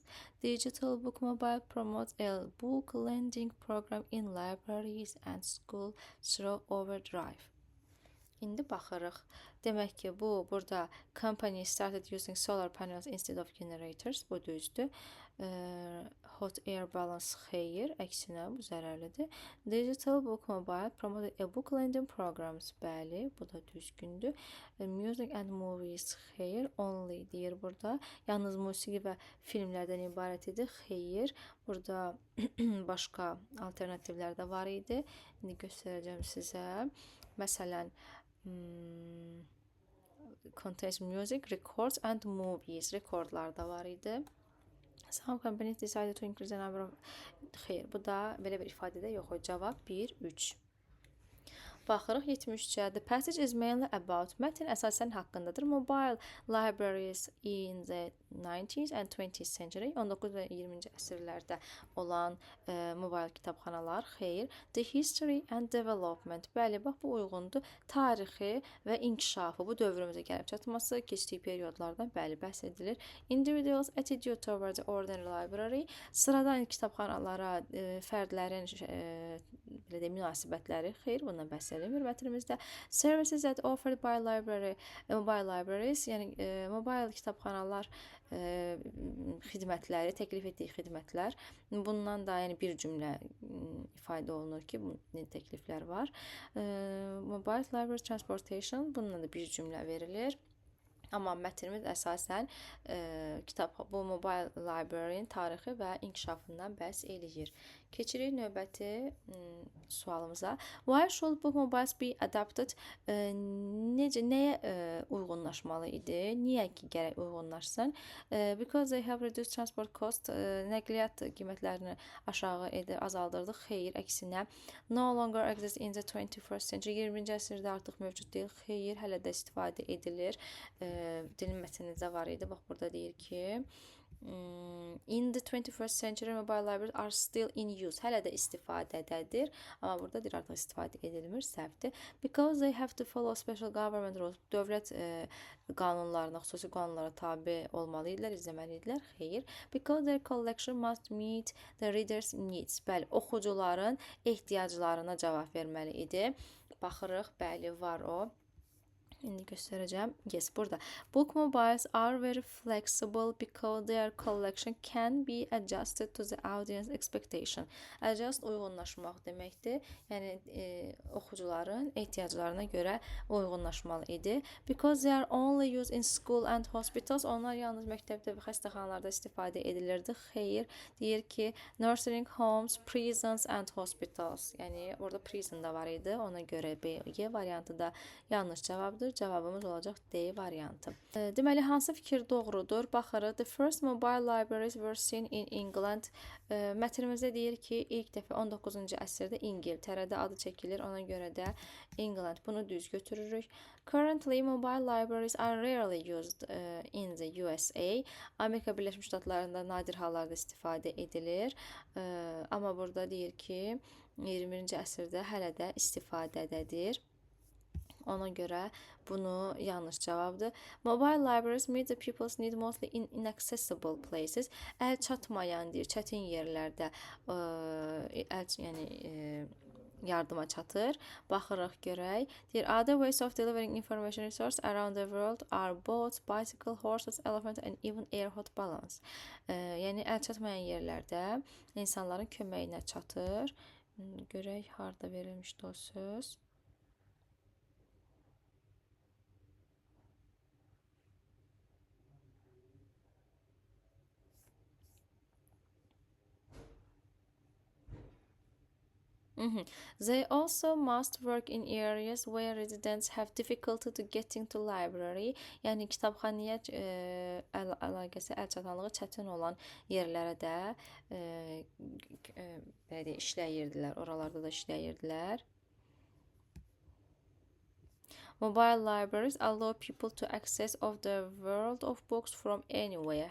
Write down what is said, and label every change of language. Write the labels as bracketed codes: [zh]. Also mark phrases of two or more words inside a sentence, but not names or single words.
[en] Digital Book Mobile promotes a book lending program in libraries and schools through Overdrive. [az] İndi baxırıq. Demək ki, burada [en] company started using solar panels instead of generators. [az] Bu düzdür. [en] Hot air balance [az] xeyir, əksinə bu zərərlidir. [en] Digital Book Mobile promoted e-book lending programs. [az] Bəli, bu da düzgündür. [en] Music and movies xeyir, only [az] deyir burada. Yalnız musiqi və filmlərdən ibarət idi. Xeyir. Burada başqa alternativlər də var idi. İndi göstərəcəm sizə. Məsələn, [en] contains music, records and movies. [az] Rekordlar da var idi. [en] Some companies decided to increase the number of... [az] Xeyr, bu da belə bir ifadədə yox. Cavab 1, 3. Baxırıq 73-ə. [en] The passage is mainly about. [az] Mətn əsasən haqqındadır. [en] Mobile libraries in the 19th and 20th century. [az] 19 və 20-ci əsrlərdə olan mobile kitabxanalar. Xeyr. [en] The history and development. [az] Bəli, bax bu uyğundur. Tarixi və inkişafı. Bu dövrümüzə gəlib çatması, keçdiyi periodlardan bəli bəhs edilir. [en] Individuals attitude towards the ordinary library. [az] Sıradan kitabxanalara fərdlərin belə də münasibətləri. Xeyr, bundan bəhs edilir mətnimizdə. [en] Services that offered by mobile libraries, [az] yəni mobile kitabxanalar xidmətləri, təklif etdiyi xidmətlər. Bundan da yəni bir cümlə ifadə olunur ki, bu təkliflər var. [en] Mobile library transportation, [az] bundan da bir cümlə verilir. Amma mətnimiz əsasən bu [en] mobile library-nin [az] tarixi və inkişafından bəhs eləyir. Keçirik növbəti sualımıza. [en] Why should book mobiles be adapted? [az] Nəyə uyğunlaşmalı idi? Niyə ki, gərək uyğunlaşsın? [en] Because they have reduced transport cost. [az] Nəqliyyat qiymətlərini aşağı edir, azaldırdı. Xeyr, əksinə. [en] No longer exists in the 21st century. [az] 20-ci əsrdə artıq mövcud deyil. Xeyr, hələ də istifadə edilir. Dilin mətnində var idi. Bax, burada deyir ki, [en] in the 21st century mobile libraries are still in use. [az] Hələ də istifadədədir. Amma burada deyir artıq istifadə edilmir. Səhvdir. [en] Because they have to follow special government rules. [az] Dövlət qanunlarına, xüsusi qanunlara tabi olmalıdırlar, izləməlidirlər. Xeyr. [en] Because their collection must meet the reader's needs. [az] Bəli, oxucuların ehtiyaclarına cavab verməli idi. Baxırıq, bəli, var o. İndi göstərəcəm. Yes, burada. [en] Book mobiles are very flexible because their collection can be adjusted to the audience expectation. [az] Adjust uyğunlaşmaq deməkdir. Yəni oxucuların ehtiyaclarına görə uyğunlaşmalı idi. [en] Because they are only used in school and hospitals. [az] Onlar yalnız məktəbdə və xəstəxanalarda istifadə edilirdi. Xeyr, deyir ki, [en] nursing homes, prisons and hospitals. [az] Yəni orada prison da var idi. Ona görə B variantı da yanlış cavabdır. Cavabımız olacaq D variantı. Deməli, hansı fikir doğrudur? Baxırıq. [en] The first mobile libraries were seen in England. [az] Mətnimizdə deyir ki, ilk dəfə 19-cu əsrdə İngiltərədə adı çəkilir. Ona görə də England. Bunu düz götürürük. [en] Currently, mobile libraries are rarely used in the USA. [az] Amerika Birləşmiş Ştatlarında nadir hallarda istifadə edilir. Amma burada deyir ki, 21-ci əsrdə hələ də istifadədədir. Ona görə bunu yanlış cavabdır. [en] Mobile libraries meet the people's need mostly in inaccessible places. [az] Əl çatmayan deyir, çətin yerlərdə yardıma çatır. Baxırıq görək. Deyir, [en] other ways of delivering information resource around the world are boats, bicycle, horses, elephant and even air hot balloons. [az] Yəni əl çatmayan yerlərdə insanların köməyinə çatır. Görək harda verilmişdi o söz. [en] They also must work in areas where residents have difficulty to getting to library. [az] Yəni kitabxanaya əlaqəsi, əlçatanlığı çətin olan yerlərə də belə deyək, işləyirdilər. Oralarda da işləyirdilər. [en] Mobile libraries allow people to access of the world of books from anywhere.